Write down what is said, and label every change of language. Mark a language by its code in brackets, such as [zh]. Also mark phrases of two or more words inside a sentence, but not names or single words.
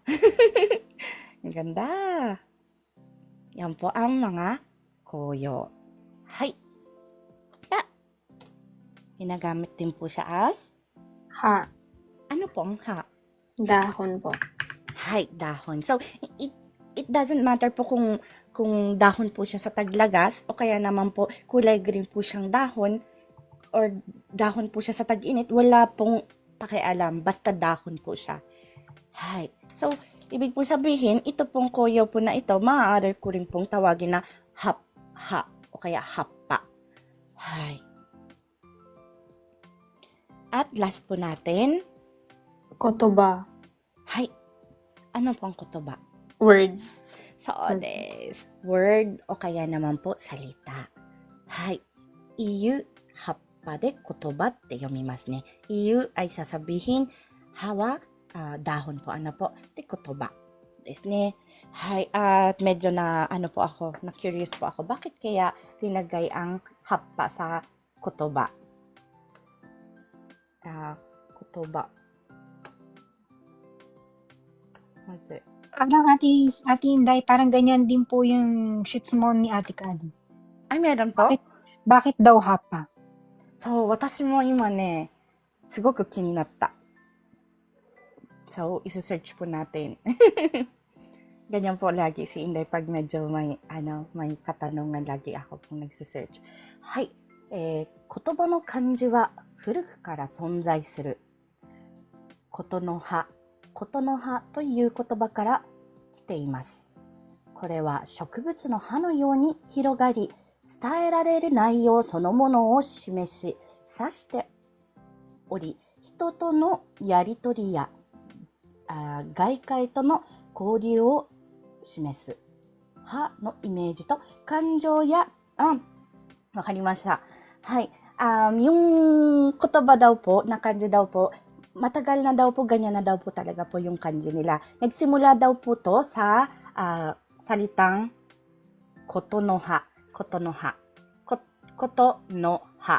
[tl] Ang ganda. Yan po ang mga koyo. Hay. Ginagamit din po siya as Ha. ano po ang ha? Dahon po. Hay, dahon. So, [en] it doesn't matter [tl] po kung dahon po siya sa taglagas o kaya naman po kulay green po siyang dahon or dahon po siya sa tag-init. Wala pong pakialam. Basta dahon po siya. Hay. So, ibig po sabihin, ito pong koyo po na ito, maaari ko rin pong tawagin na ha o kaya hapa. Hay. At last po natin, Kotoba. hay. Ano po ang kotoba? Word. So, des. Word o kaya naman po salita. [ja] Hay. 言う、葉っぱで言葉って読みますね. [tl] Iyu ay sasabihin, hawa, dahon po. Ano po? [ja] で言葉。ですね. [tl] Hay. At medyo na curious po ako. Bakit kaya linagay ang happa sa kotoba? Kotoba. [en] What's it? [tl] Parang Ate Inday, parang ganyan din po yung shitsumon ni Ate Kali. Ay, meron po? Bakit daw hapa? So, [ja] 私も今ね、すごく気になった。 [tl] So, isa-search po natin. Ganyan po lagi si Inday pag medyo may katanungan lagi ako pong nagsisearch. Hay, [ja] 言葉の漢字は古くから存在する。ことの葉という言葉から来ています。これは植物の葉のように広がり、伝えられる内容そのものを示し、指しており、人とのやりとりや外界との交流を示す。葉のイメージと感情や、わかりました。 [tl] はい。yung kotoba daw po, na kanji daw po, matagal na daw po, ganyan na daw po talaga po yung kanji nila. Nagsimula daw po to sa salitang koto no ha. Koto no ha. Koto no ha.